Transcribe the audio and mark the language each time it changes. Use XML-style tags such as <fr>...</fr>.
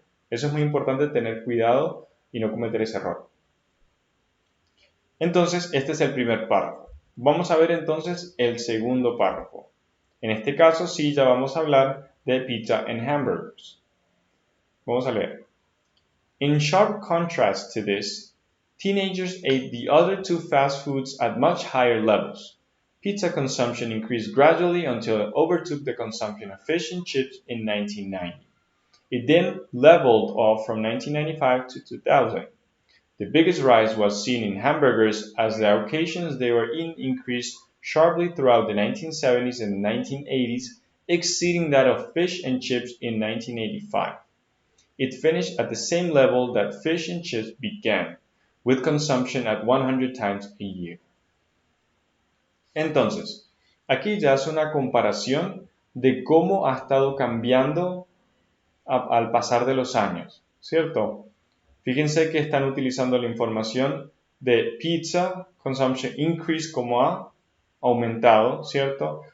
<es>Eso es muy importante tener cuidado y no cometer ese error. Entonces, este es el primer párrafo. Vamos a ver entonces el segundo párrafo. En este caso, sí, ya vamos a hablar de pizza and hamburgers. Vamos a leer.</es> <en>In sharp contrast to this, teenagers ate the other two fast foods at much higher levels. Pizza consumption increased gradually until it overtook the consumption of fish and chips in 1990. It then leveled off from 1995 to 2000. The biggest rise was seen in hamburgers as the occasions they were in increased sharply throughout the 1970s and 1980s, exceeding that of fish and chips in 1985. It finished at the same level that fish and chips began, with consumption at 100 times a year.</en> <es>Entonces, aquí ya hace una comparación de cómo ha estado cambiando al pasar de los años, ¿cierto? Fíjense que están utilizando la información de</es> <en>pizza consumption increase</en> <es>como ha aumentado, ¿cierto?</es>